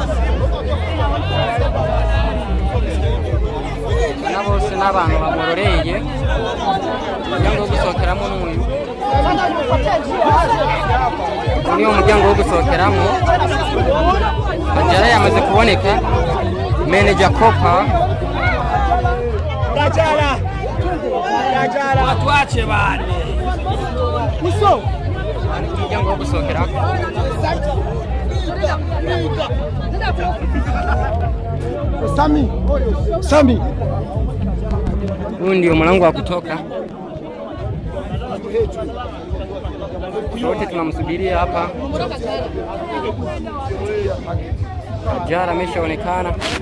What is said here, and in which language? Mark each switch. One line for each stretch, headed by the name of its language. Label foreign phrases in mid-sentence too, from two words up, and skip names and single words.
Rundi: bose n'abantu bamuroreye umuryango wo gusokeramo n'uyu niyo muryango wo gusokeramo Kajala yamaze kuboneka manager Kopa Kajala
Swahili: Watuache bane. Uso
Rundi: umuryango wo gusokerako Sami
Swahili: huyu ndio mlango wa kutoka. Wote tunamsubiria hapa. Kajala ameshaonekana.